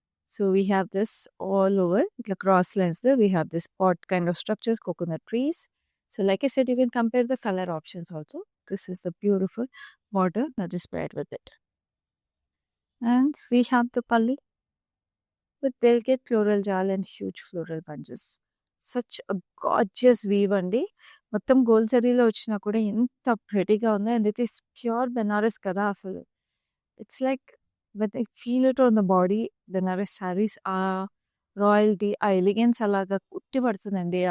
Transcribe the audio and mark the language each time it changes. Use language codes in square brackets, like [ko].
[en] So we have this all over the cross lines there. We have this pot kind of structures, coconut trees. So like I said, you can compare the color options also. This is the beautiful border that is paired with it. And we have the palli with delicate floral jal and huge floral bunches. Such a gorgeous weave అండి. [te] మొత్తం gold జరీలో వచ్చినా కూడా ఎంత ప్రెటీగా ఉందో. [en] and it is pure Banaras [te] కదా అసలు. [en] it's like when I feel it on the body, the Naras sarees, [te] ఆ royalty, ఆ ఎలిగెన్స్ అలాగా ఉట్టి పడుతుందండి.